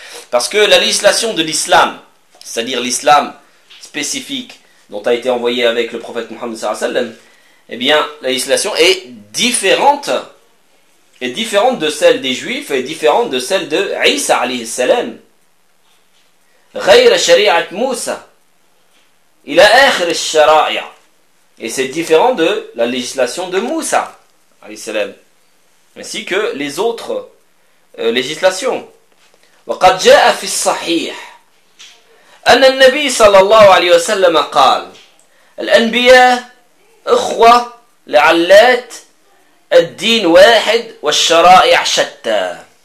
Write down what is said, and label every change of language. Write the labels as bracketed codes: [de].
[fr] Parce que la législation de l'islam, c'est-à-dire l'islam spécifique dont a été envoyé avec le prophète Mohammed sallallahu alayhi wa sallam, eh bien, la législation est différente de celle des juifs, et différente de celle de Isa alayhi salam. [ar] غير شريعة موسى إلى آخر الشرائع. [fr] Et c'est différent de la législation de Moussa, ainsi que les autres législations. [ar] وقد جاء في الصحيح أن النبي صلى الله عليه وسلم قال الأنبياء إخوة لعلات الدين واحد والشرائع شتى.